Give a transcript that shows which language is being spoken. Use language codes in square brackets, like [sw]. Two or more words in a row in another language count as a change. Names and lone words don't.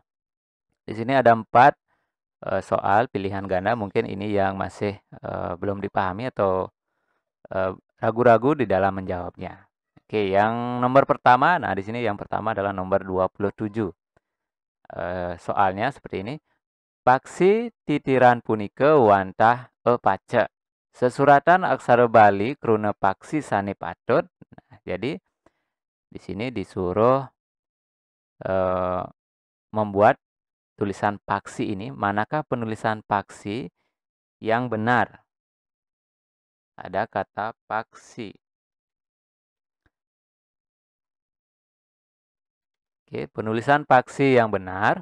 [id] Di sini ada 4 soal pilihan ganda, mungkin ini yang masih belum dipahami atau ragu-ragu di dalam menjawabnya. Oke, yang nomor pertama, nah di sini yang pertama adalah nomor 27. Soalnya seperti ini. [ban] Paksi titiran punika wantah pace. Sesuratan aksara Bali kruna paksi sane patut. [id] Nah, jadi di sini disuruh membuat tulisan paksi ini. Manakah penulisan paksi yang benar? Ada kata paksi. Oke, penulisan paksi yang benar.